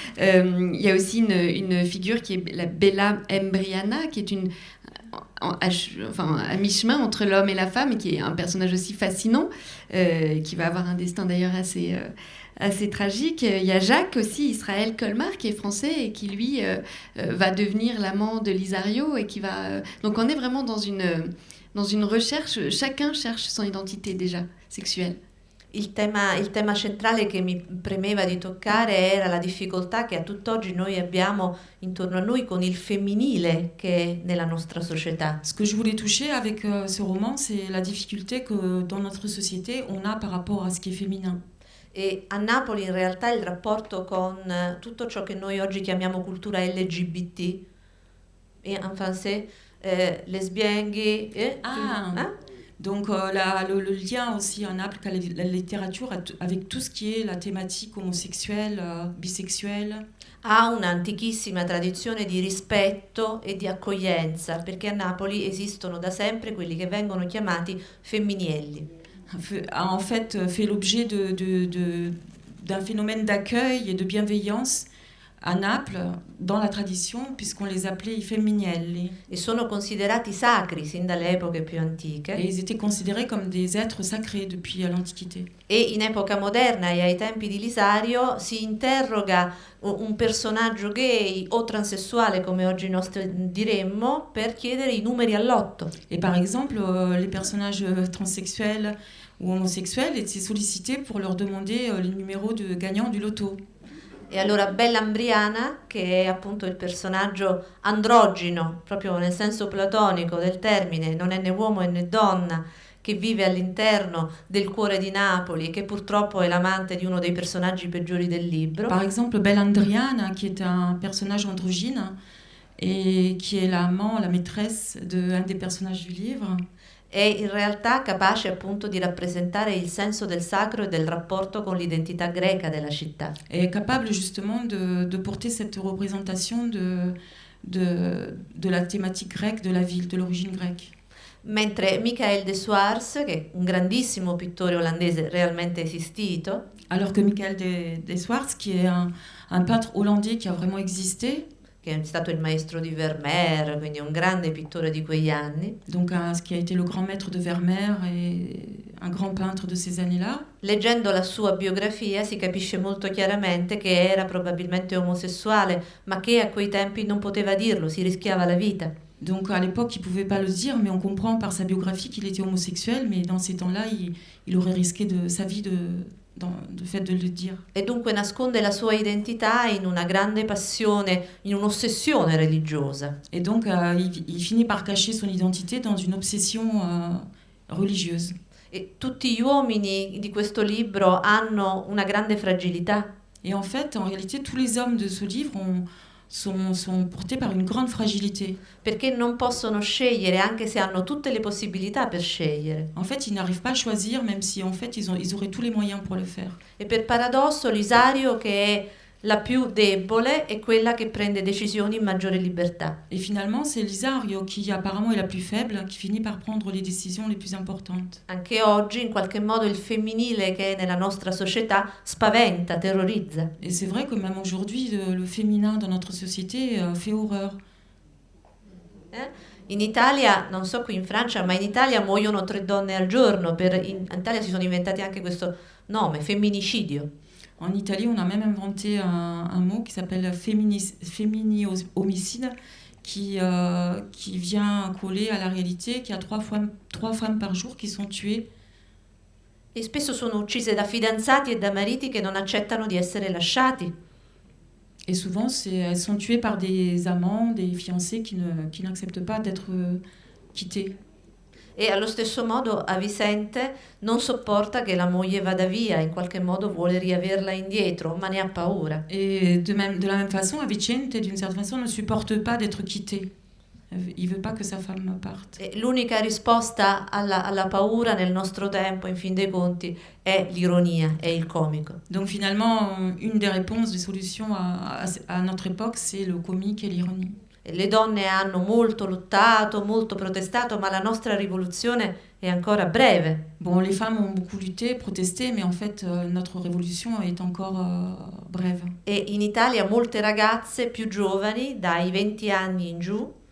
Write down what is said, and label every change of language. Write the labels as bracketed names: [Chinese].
[French] Il y a aussi une figure qui est la Bella Embriana, qui est à mi-chemin entre l'homme et la femme, et qui est un personnage aussi fascinant, qui va avoir un destin d'ailleurs assez tragique. Il y a Jacques aussi, Israël Colmar, qui est français et qui lui va devenir l'amant de l'Isario et qui va... Donc on est vraiment dans une recherche, chacun cherche son identité déjà sexuelle. [Italian] Il tema centrale che mi premeva di toccare era la difficoltà che a tutt'oggi noi abbiamo intorno a noi con il femminile che è nella nostra società. [French] Ce que je voulais toucher avec ce roman, c'est la difficulté que dans notre société on a par rapport à ce qui est féminin. [Italian] E a Napoli in realtà il rapporto con tutto ciò che noi oggi chiamiamo cultura LGBT, [French] et en français lesbiennes, gay, Donc le lien aussi en Naples avec la littérature, avec tout ce qui est la thématique homosexuelle, bisexuelle. [Italian] Ha un'antichissima tradizione di rispetto e di accoglienza, perché a Napoli esistono da sempre quelli che vengono chiamati femminielli. [French] A en fait fait l'objet d'un phénomène d'accueil et de bienveillance a Naples, dans la tradition, puisqu'on les appelait i femminelli. [Italian] E sono considerati sacri sin dalle epoche più antiche. [French] Et ils étaient considérés comme des êtres sacrés depuis l'Antiquité. [Italian] E in epoca moderna e ai tempi di Lisario si interroga un personaggio gay o transessuale, come oggi noi diremmo, per chiedere i numeri all'otto. [French] Et par exemple, les personnages transsexuels ou homosexuels étaient sollicités pour leur demander les numéros de gagnants du loto. [Italian] E allora Bella Embriana, che è appunto il personaggio androgino, proprio nel senso platonico del termine, non è né uomo né donna, che vive all'interno del cuore di Napoli e che purtroppo è l'amante di uno dei personaggi peggiori del libro. [French] Par exemple, Bella Embriana, qui est un personnage androgyne et qui est l'amant, la maîtresse d'un des personnages du livre. [Italian] È in realtà capace appunto di rappresentare il senso del sacro e del rapporto con l'identità greca della città. [French] Est capable justement de porter cette représentation de la thématique grecque de la ville, de l'origine grecque. [Italian] Mentre Michael de Swartz, che è un grandissimo pittore olandese realmente esistito, [French] alors que Michael de Swartz, qui est un peintre hollandais qui a vraiment existé, [Italian] che è stato il maestro di Vermeer, quindi un grande pittore di quegli anni. [French] Donc qui a été le grand maître de Vermeer et un grand peintre de ces années-là. [Italian] Leggendo la sua biografia si capisce molto chiaramente che era probabilmente omosessuale, ma che a quei tempi non poteva dirlo, si rischiava la vita. [French] Donc à l'époque, il ne pouvait pas le dire, mais on comprend par sa biographie qu'il était homosexuel, mais dans ces temps-là, il aurait risqué sa vie de fait de le dire. [Italian] E dunque nasconde la sua identità in una grande passione, in un'ossessione religiosa. [French] Et donc il finit par cacher son identité dans une obsession religieuse. [Italian] E tutti gli uomini di questo libro hanno una grande fragilità. [French] Et en fait, en réalité, tous les hommes de ce livre sont portés par une grande fragilité. [Italian] Perché non possono scegliere, anche se hanno tutte le possibilità per scegliere. [French] En fait, ils n'arrivent pas à choisir, même si en fait ils auraient tous les moyens pour le faire. [Italian] E per paradosso l'Isario, che è La più debole è quella che prende decisioni in maggiore libertà. [French] Et finalement, c'est l'Isario qui apparemment est la plus faible, qui finit par prendre les décisions les plus importantes. [Italian] Anche oggi, in qualche modo, il femminile che è nella nostra società spaventa, terrorizza. [French] Et c'est vrai que même aujourd'hui, le féminin dans notre société fait horreur. [Italian] In Italia, non so qui in Francia, ma in Italia muoiono 3 donne al giorno. In Italia si sono inventati anche questo nome, femminicidio. [French] En Italie, on a même inventé un mot qui s'appelle fémini-homicide, qui vient coller à la réalité, qu'il y a 3 femmes par jour qui sont tuées. [Italian] E spesso sono uccise da fidanzati e da mariti che non accettano di essere lasciati. [French] Et souvent, elles sont tuées par des amants, des fiancés qui n'acceptent pas d'être quittés. [Italian] E allo stesso modo Avisente non sopporta che la moglie vada via, in qualche modo vuole riaverla indietro, ma ne ha paura. [French] Et de la même façon, Avicente, d'une certaine façon, ne supporte pas d'être quitté. Il veut pas que sa femme parte. [Italian] E l'unica risposta alla paura nel nostro tempo, in fin dei conti, è l'ironia, è il comico. [French] Donc finalement, une des réponses, des solutions à notre époque, c'est le comique et l'ironie. [Italian] Le donne hanno molto lottato, molto protestato, ma la nostra rivoluzione è ancora breve. [French] Bon, les femmes ont beaucoup lutté, protesté, mais en fait, notre révolution est encore brève. [Italian] E in Italia molte ragazze più giovani, dai 20 anni in giù,